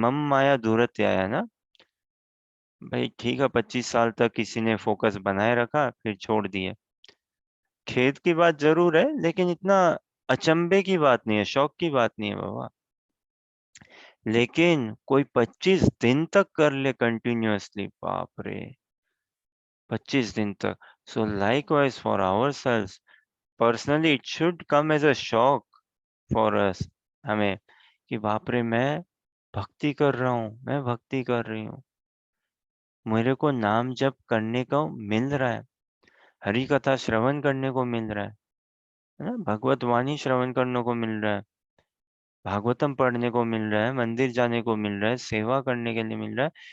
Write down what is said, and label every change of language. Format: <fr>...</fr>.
<hi>मम माया दूरत्याया ना? भाई ठीक है, 25 साल तक किसी ने फोकस बनाए रखा, फिर छोड़ दिए। खेद की बात ज़रूर है, लेकिन इतना अचंभे की बात नहीं है, शौक की बात नहीं है बाबा। लेकिन कोई 25 दिन तक कर ले कंटिन्यूअसली, बाप रे! 25 दिन तक।</hi> <en>So likewise for ourselves, personally it should come as a shock for us,</en> <hi>हमें, कि बाप रे! मैं भक्ति कर रहा हूँ, मैं भक्ति कर रही हूँ। मेरे को नाम जप करने को मिल रहा है, हरि कथा श्रवण करने को मिल रहा है ना? भगवत वाणी श्रवण करने को मिल रहा है, भागवतम पढ़ने को मिल रहा है, मंदिर जाने को मिल रहा है, सेवा करने के लिए मिल रहा है।</hi>